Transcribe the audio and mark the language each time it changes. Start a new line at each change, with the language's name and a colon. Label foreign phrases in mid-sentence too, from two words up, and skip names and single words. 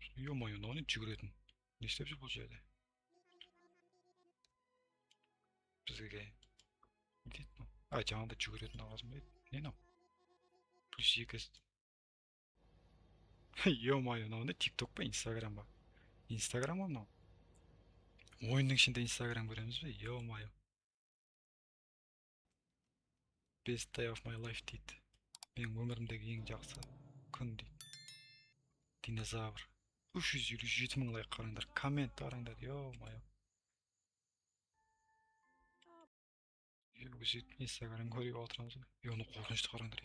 Kazakh: Ё-моё, оны жүгіретін. Не істеп жүр бұл жерде? Бізге не дейді мынау? Жаңағыда жүгіретін аласың ба еді? Не мынау? Плюс 2. Ё-моё, мынау не? TikTok па, Instagram ба? Instagram ба мынау? Ойынның ішінде Instagram көреміз бе? Ё-моё.
English: Best day of my life дейді.
Kazakh: Менің өмірімдегі ең жақсы күн дейді. Динозавр. 357 мың лайк қараңдар. Коммент қараңдар. Ё-моё. Өсет Instagram көріп отырамыз. Оны қорқынышты қараңдар.